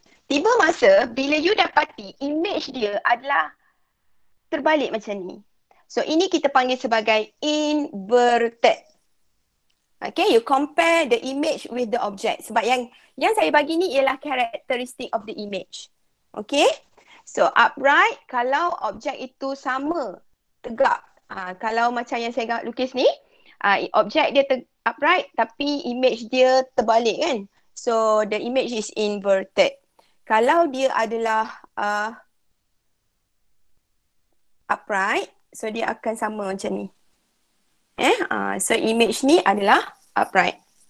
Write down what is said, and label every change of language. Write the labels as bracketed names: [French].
[Malay] Tiba masa bila you dapati image dia adalah terbalik macam ni. So ini kita panggil sebagai inverted. [English] Okay, you compare the image with the object. [Malay] Sebab yang saya bagi ni ialah characteristic of the image. Okay, so upright kalau objek itu sama, tegak. Kalau macam yang saya lukis ni, objek dia upright tapi image dia terbalik kan. [English] So the image is inverted. [Malay] Kalau dia adalah upright, so dia akan sama macam ni. So image ni adalah upright.